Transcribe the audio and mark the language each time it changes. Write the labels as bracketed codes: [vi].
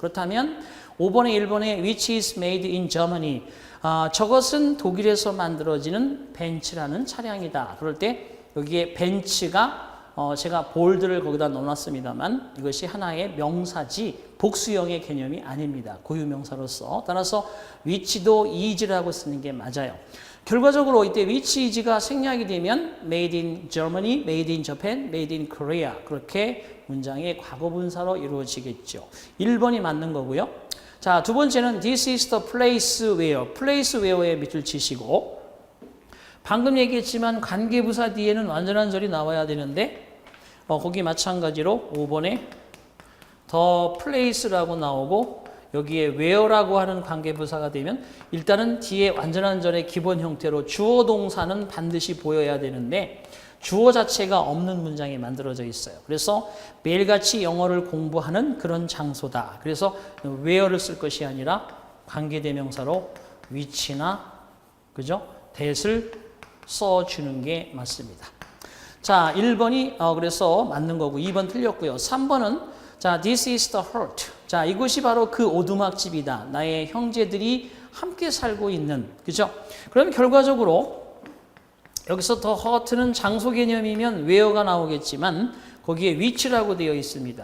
[ko] 그렇다면 5번에 1번에 [en] which is made in Germany [ko] 저것은 독일에서 만들어지는 벤츠라는 차량이다. 그럴 때 여기에 벤츠가 제가 볼드를 거기다 넣어놨습니다만 이것이 하나의 명사지 복수형의 개념이 아닙니다. 고유명사로서. 따라서 which도 is라고 쓰는 게 맞아요. 결과적으로 이때 which is가 생략이 되면 [en] made in Germany, made in Japan, made in Korea [ko] 그렇게 문장의 과거분사로 이루어지겠죠. 1번이 맞는 거고요. 자, 두 번째는 [en] this is the place where, [ko] place where에 밑줄 치시고 방금 얘기했지만 관계부사 뒤에는 완전한 절이 나와야 되는데 거기 마찬가지로 5번에 the place라고 나오고 여기에 where라고 하는 관계부사가 되면 일단은 뒤에 완전한 절의 기본 형태로 주어 동사는 반드시 보여야 되는데 주어 자체가 없는 문장이 만들어져 있어요. 그래서 매일같이 영어를 공부하는 그런 장소다. 그래서 where를 쓸 것이 아니라 관계대명사로 which나 그죠? that을 써주는 게 맞습니다. 자, 1번이 그래서 맞는 거고 2번 틀렸고요. 3번은 자, [en] this is the hurt. [ko] 자, 이곳이 바로 그 오두막집이다. 나의 형제들이 함께 살고 있는. 그죠? 그럼 결과적으로 여기서 the hurt는 장소 개념이면 where가 나오겠지만 거기에 which라고 되어 있습니다.